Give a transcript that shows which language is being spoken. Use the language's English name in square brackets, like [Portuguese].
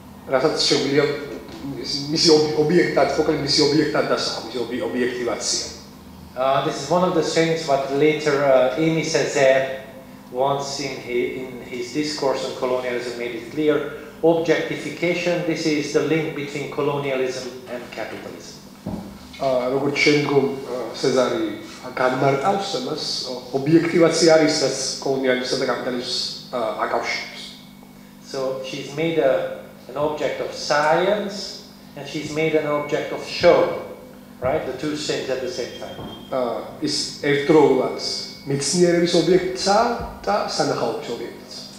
[Georgian] რასაც შეგვიძლია მისი ობიექტად, მოკლედ მისი ობიექტად დასახვა, მისი ობიექტივაცია. [English] This is one of the things what later Amy Césaire once in his discourse on colonialism made it clear. Objectification, this is the link between colonialism and capitalism. [Georgian] როგორც შემდგომ სეზარი განმარტავს ამას, ობიექტივაცია არის რაც კოლონიალიზმსა და კაპიტალიზმს აკავშირებს. [English] So she's made an object of science and she's made an object of show, right? The two things at the same time. [Georgian] Is ერთდროულად მეცნიერების ობიექტსა და სანახაობის ობიექტს.